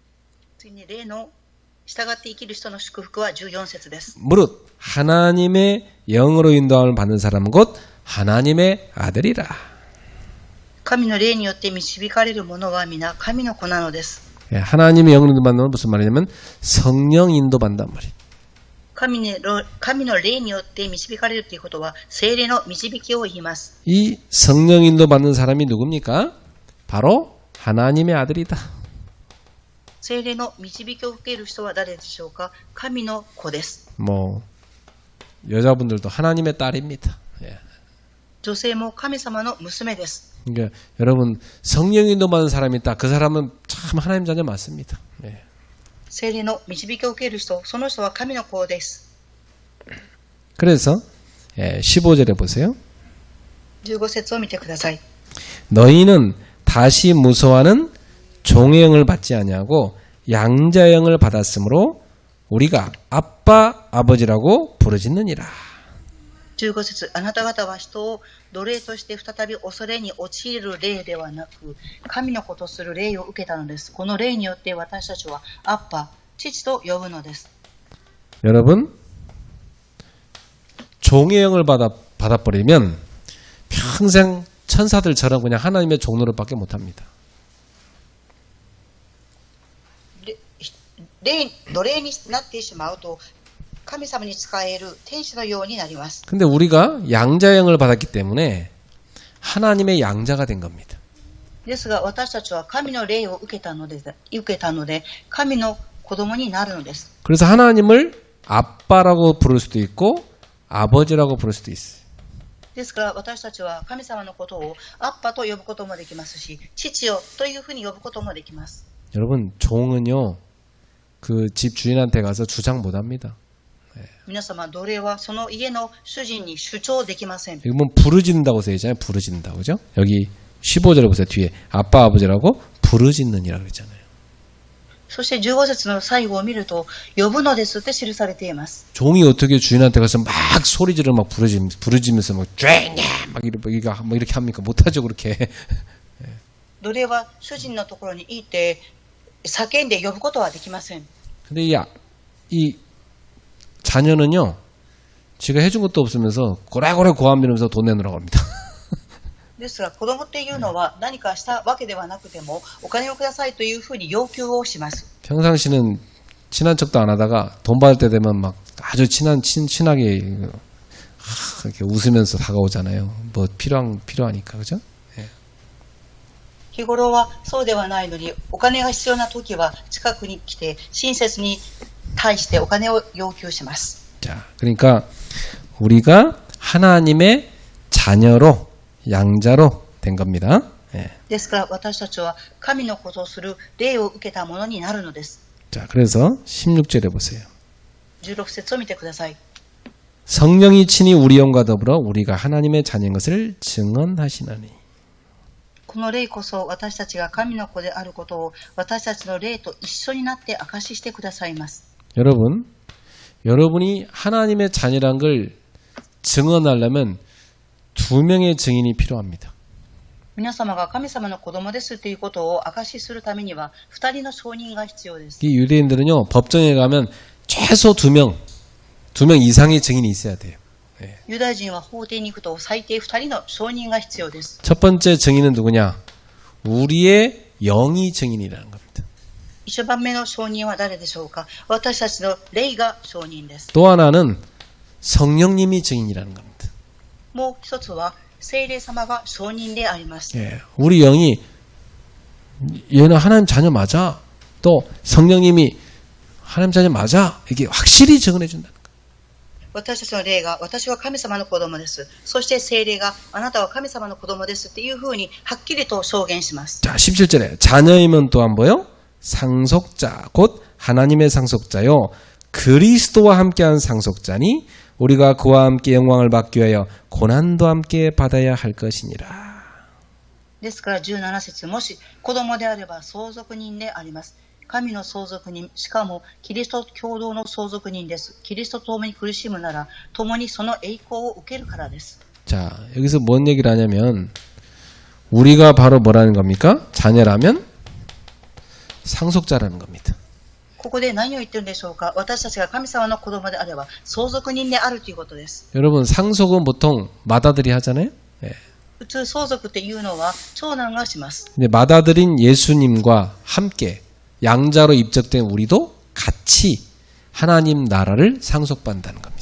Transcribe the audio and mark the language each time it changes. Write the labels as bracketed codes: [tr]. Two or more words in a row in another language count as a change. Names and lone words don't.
[ja] 次に霊の従って生きる人の祝福は14節です。 [ko] 무릇 하나님의 영으로 인도함을 받는 사람은 곧 하나님의 아들이라. [ja] 神の霊によって導かれる者は皆神の子なのです。 [ko] 예, 하나님의 영으로 인도받는 건 무슨 말이냐면 성령 인도받는단 말이에요. [ja] 神の霊によって導かれるということは聖霊の導きを言います。 [ko] 이 성령 인도받는 사람이 누굽니까? 바로 하나님의 아들이다. [ja] 聖霊の導きを受ける人は誰でしょうか？神の子です。 [ko] 뭐 여자분들도 하나님의 딸입니다. 예. [ja] 女性も神様の娘です。 [ko] 그러니까 여러분 성령 인도받는 사람이 있다. 그 사람은 참 하나님 자녀 맞습니다. 예. [ja] 聖霊の導きを受ける人、その人は神の子です。 [ko] 그래서 15절에 보세요. [ja] 15 節を見てください。 [ko] 너희는 다시 무서워하는 종의 영을 받지 아니하고 양자의 영을 받았으므로 우리가 아빠 아버지라고 부르짖느니라. [ja] 15 節、あなた方は人を奴隷として再び恐れに陥る霊ではなく、神の子とする霊を受けたのです。この霊によって私たちはアッパ、父と呼ぶのです。 [ko] 여러분 종의 영을 받아버리면 평생 천사들처럼 그냥 하나님의 종노릇밖에 못합니다. [ja] 奴隷になってしまうと神様に仕える天使のようになります。 [ko] 근데 우리가 양자의 영을 받았기 때문에 하나님의 양자가 된 겁니다. [ja] ですが私たちは神の霊を受けたので神の子供になるのです。 [ko] 그래서 하나님을 아빠라고 부를 수도 있고 아버지라고 부를 수도 있어요. [ja] ですから私たちは神様のことをアッパと呼ぶこともできますし、父よというふうに呼ぶこともできます。 [ko] 여러분 종은요 그 집 주인한테 가서 주장 못합니다. [ja] 皆様、奴隷はその家の主人に主張できません。 [ko] 이거 뭐 부르짖는다고 써있잖아요. 부르짖는다고 그죠? 여기 15절에 보세요. 뒤에 아빠 아버지라고 부르짖느니라고 그랬잖아요. [ja] そして15節の最後を見ると呼ぶのですって記されています。 [ko] 종이 어떻게 주인한테 가서 막 소리 지르 막 부르짖으면서 막 쬐냐 막 이렇게 합니까? 못하죠 그렇게. [ja] 奴隷は主人のところに行って叫んで呼ぶことはできません。 [ko] 근데 이 자녀는요, 지가 해준 것도 없으면서 고래고래 고함 지르면서 돈 내놓으라고 합니다. [ja] ですが子供っていうのは何かしたわけではなくてもお金をくださいというふうに要求をします。 [ko] 평상시는 친한 척도 안 하다가 돈 받을 때 되면 막 아주 친하게 이렇게 웃으면서 다가오잖아요. 뭐 필요하니까 그죠? [ja] 日頃はそうではないのにお金が必要な時は近くに来て親切に対してお金を要求します。 [ko] 자, 그러니까 우리가 하나님의 자녀로 양자로 된 겁니다. 예. [ja] ですから私たちは神の子とする霊を受けたものになるのです。 [ko] 자, 그래서 16절에 보세요. [ja] 16 節を見てください。 [ko] 성령이 친히 우리 영과 더불어 우리가 하나님의 자녀인 것을 증언하시나니. [ja] この霊こそ私たちが神の子であることを私たちの霊と一緒になって証ししてくださいます。 [ko] 여러분이 하나님의 자녀란 걸 증언하려면 두 명의 증인이 필요합니다. [ja] 皆様が神様の子供ですということを証しするためには2人の証人が必要です。 [ko] 이 유대인들은요 법정에 가면 최소 두 명 이상의 증인이 있어야 돼요. [ja] ユダヤ人は法廷に行くと最低2人の証人が必要です。 [ko] 첫 번째 증인은 누구냐? 우리의 영이 증인이라는 겁니다. [ja] 1 番目の証人は誰でしょうか？私たちの霊が証人です。 [ko] 또 하나는 성령님이 증인이라는 겁니다. [ja] もう一つは聖霊様が証人であります。 [ko] 예, 우리 영이 얘는 하나님 자녀 맞아. 또 성령님이 하나님 자녀 맞아. 이게 확실히 증언해 준다는 거예요. [ja] 私たちの霊が私は神様の子供です。そして聖霊があなたは神様の子供ですっていうふうにはっきりと証言します。 [ko] 자, 17절에 자녀임은 또한 뭐요? 상속자, 곧 하나님의 상속자요. 그리스도와 함께한 상속자니 우리가 그와 함께 영광을 받기 위하여 고난도 함께 받아야 할 것이니라. [ja] ですから17節、もし子供であれば相続人であります。神の相続人、しかもキリスト共同の相続人です。キリストと共に苦しむなら共にその栄光を受けるからです。 [ko] 자, 여기서 뭔 얘기를 하냐면 우리가 바로 뭐라는 겁니까? 자녀라면 상속자라는 겁니다. [ja] ここで何を言ってるんでしょうか。私たちが神様の子供であれば相続人であるということです。 [ko] 여러분 상속은 보통 맏아들이 하잖아요. 예. [ja] 普通相続っていうのは長男がします。 [ko] 근데 맏아들인 예수님과 함께 양자로 입적된 우리도 같이 하나님 나라를 상속받는다는 겁니다.